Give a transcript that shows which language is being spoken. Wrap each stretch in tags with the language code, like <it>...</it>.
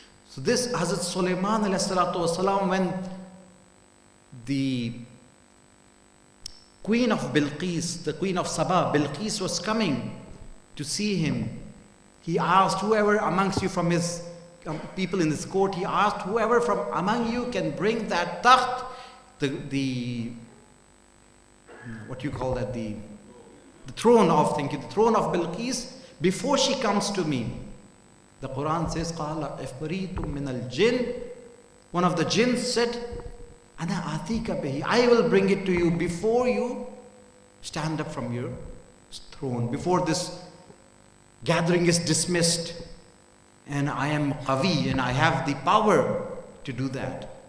<en>So this Hazrat Sulaiman alayhi salatu wasalam, when the queen of Bilqis, the queen of Saba, Bilqis, was coming to see him, he asked whoever amongst you from his people in his court, he asked whoever from among you can bring that takht, the what you call that, the throne of, thank you, the throne of Bilqis, before she comes to me. The Quran says,</en> <ar>قَالَ إِفْرِيتٌ مِّنَ الْجِنِّ.</ar> <en>One of the jinns said,</en> <ar>أَنَا آتِيكَ بِهِ.</ar> <en>I will bring it to you before you stand up from your throne, before this gathering is dismissed. And I am qawi, and I have the power to do that.</en>